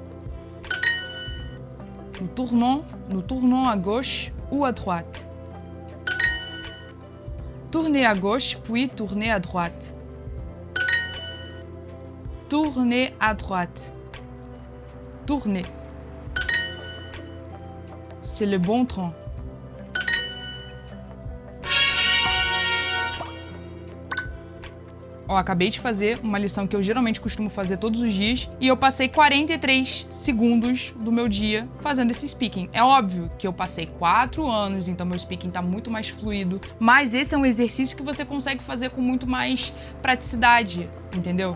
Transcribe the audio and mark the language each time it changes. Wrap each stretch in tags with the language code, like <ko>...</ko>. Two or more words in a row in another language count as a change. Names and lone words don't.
<fr>Nous tournons à gauche ou à droite. Tournez à gauche, puis tournez à droite. Tournez à droite. Tournez. C'est le bon train.</fr> <pt>Ó, acabei de fazer uma lição que eu geralmente costumo fazer todos os dias e eu passei 43 segundos do meu dia fazendo esse speaking. É óbvio que eu passei 4 anos, então meu speaking tá muito mais fluido, mas esse é um exercício que você consegue fazer com muito mais praticidade, entendeu?</pt>